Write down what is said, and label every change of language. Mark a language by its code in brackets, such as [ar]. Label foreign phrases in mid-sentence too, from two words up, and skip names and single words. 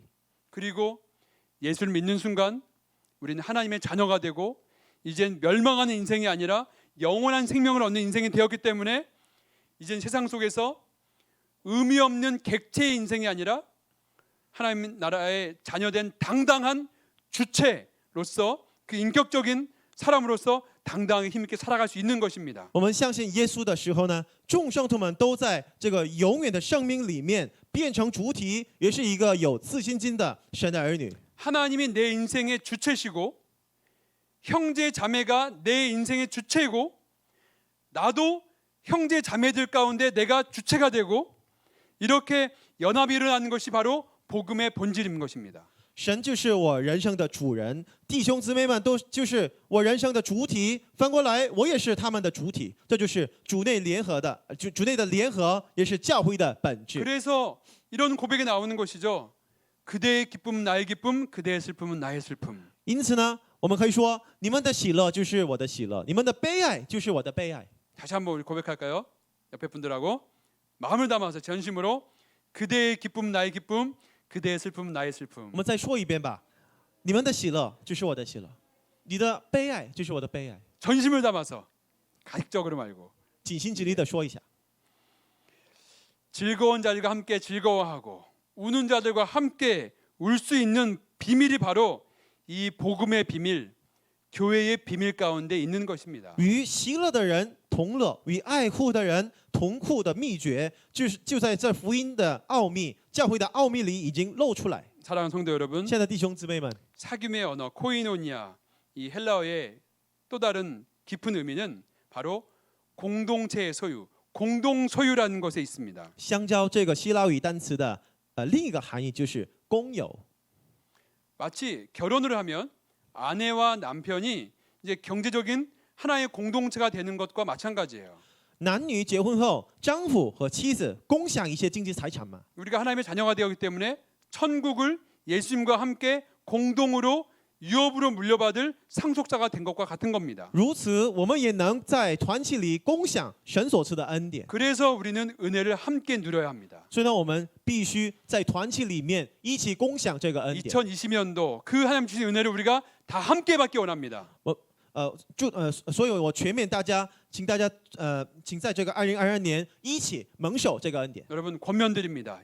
[ko] 그리고 예수를 믿는 순간 우리는 하나님의 자녀가 되고 이젠 멸망하는 인생이 아니라 영원한 생명을 얻는 인생이 되었기 때문에 이젠 세상 속에서 의미 없는 객체의 인생이 아니라 하나님 나라의 자녀된 당당한 주체로서 그 인격적인 사람으로서 당당하게 힘있게 살아갈 수 있는 것입니다. [zh] 我们相信耶稣的时候呢，众圣徒们都在这个永远的生命里面变成主体，也是一个有自信心的神的儿女。 [ko] 하나님이 내 인생의 주체시고 형제 자매가 내 인생의 주체이고 나도 형제 자매들 가운데 내가 주체가 되고 이렇게 연합이 일어나는 것이 바로 복음의 본질인 것입니다. [zh] 神就是我人生的主人，弟兄姊妹们都就是我人生的主体，翻过来我也是他们的主体，这就是主内联合的主内的联合，也是教会的本质。 [ko] 그래서 이런 고백이 나오는 것이죠. 그대의 기쁨은 나의 기쁨, 그대의 슬픔은 나의 슬픔. [zh] 因此呢，我们可以说，你们的喜乐就是我的喜乐，你们的悲哀就是我的悲哀。 [ko] 다시 한번 우리 고백할까요? 옆에 분들하고 마음을 담아서 전심으로 그대의 기쁨은 나의 기쁨, 그대의 슬픔은 나의 슬픔. [zh] 我们再说一遍吧，你们的喜乐就是我的喜乐，你的悲哀就是我的悲哀。 [ko] 전심을 담아서 가식적으로 말고 [zh] 尽心尽力的说一下， [ko] 즐거운 자들과 함께 즐거워하고 우는 자들과 함께 울 수 있는 비밀이 바로 이 복음의 비밀, 교회의 비밀 가운데 있는 것입니다. [zh] 与喜乐的人同乐，与爱哭的人同哭的秘诀，就在这福音的奥秘、教会的奥秘里已经露出来。 [ko] 사랑하는 성도 여러분, [zh] 亲爱的弟兄姊妹们， [ko] 사귐의 언어 코이노니아, 이 헬라어의 또 다른 깊은 의미는 바로 공동체의 소유, 공동 소유라는 것에 있습니다. [zh] 相交这个希腊语单词的另一个含义就是公有。 [ko] 마치 결혼을 하면 아내와 남편이 이제 경제적인 하나의 공동체가 되는 것과 마찬가지예요. [zh] 男女结婚后，丈夫和妻子共享一些经济财产嘛。 [ko] 우리가 하나님의 자녀가 되었기 때문에 천국을 예수님과 함께 공동으로 유업으로 물려받을 상속자가 된 것과 같은 겁니다. [zh] 如此，我们也能在团契里共享神所赐的恩典。 [ko] 그래서 우리는 은혜를 함께 누려야 합니다. [zh] 所以呢，我们必须在团契里面一起共享这个恩典。 [ko] 2020년도 그 하나님 주신 은혜를 우리가 다 함께 받기 원합니다. [zh] 所以我全面大家，请大家请在这个2022年一起蒙受这个恩典。 [ko] 여러분 권면드립니다.